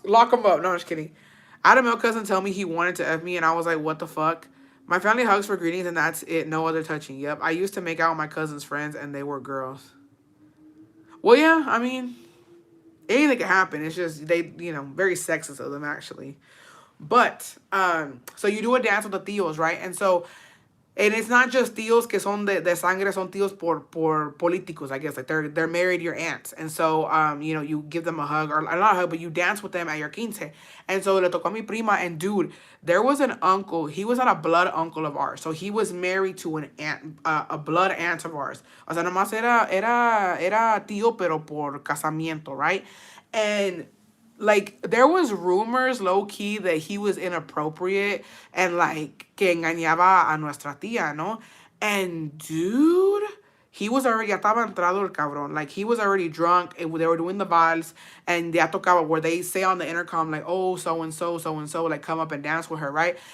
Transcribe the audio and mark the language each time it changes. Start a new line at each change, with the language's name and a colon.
English: Lock them up. No, I'm just kidding. I had a male cousin tell me he wanted to F me, and I was like, what the fuck? My family hugs for greetings, and that's it. No other touching. Yep. I used to make out with my cousin's friends, and they were girls. Well, yeah, I mean, anything can happen. It's just they, very sexist of them actually. But so you do a dance with the tios, right? And it's not just tios
Spanish: que son de sangre, son tios por políticos,
English: I guess. Like they're married your aunts. And so you give them a hug, or not a hug, but you dance with them at your quince. And so
Spanish: le tocó a mi prima,
English: and dude, there was an uncle, he was not a blood uncle of ours. So he was married to an aunt, a blood aunt of ours.
Spanish: O sea, nomás era tío, pero por casamiento, right?
English: And like there was rumors low key that he was inappropriate and like
Spanish: que engañaba a nuestra tía, no?
English: And dude, he was already,
Spanish: ya estaba entrado el cabrón.
English: Like he was already drunk and they were doing the vals and
Spanish: ya tocaba
English: where they say on the intercom like, oh, so and so, like come up and dance with her, right?